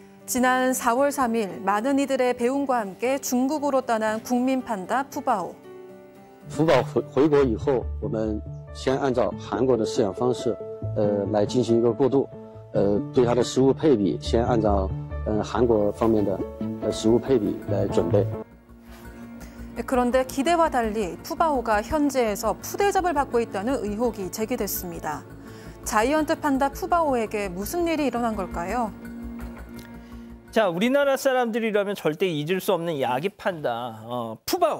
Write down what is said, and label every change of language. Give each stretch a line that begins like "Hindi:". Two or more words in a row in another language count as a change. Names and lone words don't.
Korean: 지난 4월 3일 많은 이들의 배웅과 함께 중국으로 떠난 국민 판다 푸바오.
Chinese: 福宝回国以后，我们先按照韩国的饲养方式，来进行一个过渡，对它的食物配比先按照韩国方面的食物配比来准备。
Korean: 그런데 기대와 달리 푸바오가 현지에서 푸대접을 받고 있다는 의혹이 제기됐습니다. 자이언트 판다 푸바오에게 무슨 일이 일어난 걸까요? 자, 우리나라 사람들이라면 절대 잊을 수 없는 야기 판다 푸바오.